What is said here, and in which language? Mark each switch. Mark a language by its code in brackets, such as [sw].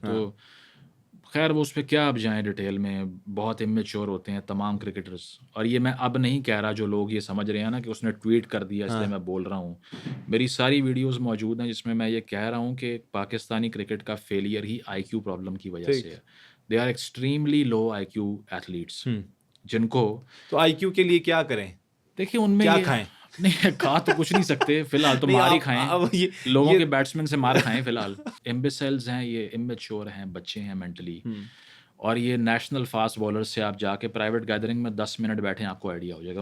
[ur] تو خیر وہ اس پہ کیا اب جائیں ڈیٹیل میں, بہت امیچور ہوتے ہیں تمام کرکٹرز. اور یہ میں اب نہیں کہہ رہا, جو لوگ یہ سمجھ رہے ہیں نا کہ اس نے ٹویٹ کر دیا اس لیے میں بول رہا ہوں, میری ساری ویڈیوز موجود ہیں جس میں یہ کہہ رہا ہوں کہ پاکستانی کرکٹ کا فیلئر ہی آئی کیو پرابلم کی وجہ سے ہے. [en] they are extremely low I Q athletes, جن کو [ur] تو آئی کیو کے لیے کیا کریں. دیکھیے ان میں کیا کھائیں. نہیں کھا تو کچھ نہیں سکتے فی الحال, تو مار ہی کھائیں, لوگوں کے بیٹسمین سے مار کھائیں فی الحال. امبیسلز ہیں یہ, امیچور ہیں, بچے ہیں مینٹلی. اور یہ نیشنل فاسٹ بالر سے آپ جا کے پرائیویٹ گیدرنگ میں 10 منٹ بیٹھیں, آپ کو آئیڈیا ہو جائے گا.